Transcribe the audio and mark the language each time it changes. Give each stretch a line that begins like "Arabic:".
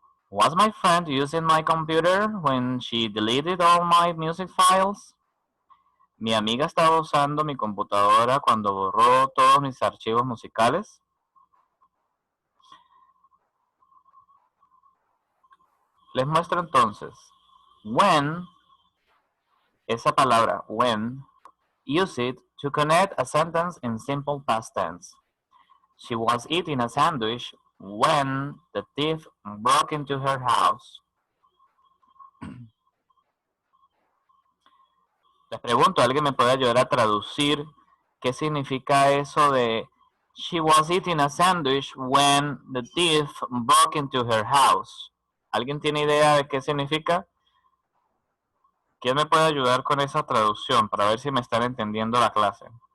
English: Was my friend using my computer when she deleted all my music files?
Spanish: Mi amiga estaba usando mi computadora cuando borró todos mis archivos musicales. Les muestro entonces. When, esa palabra when,
English: use it to connect a sentence in simple past tense. She was eating a sandwich when the thief broke into her house.
Spanish: Les pregunto, ¿alguien me puede ayudar a traducir qué significa eso de
English: she was eating a sandwich when the thief broke into her house?
Spanish: ¿Alguien tiene idea de qué significa? ¿Quién me puede ayudar con esa traducción para ver si me están entendiendo la clase?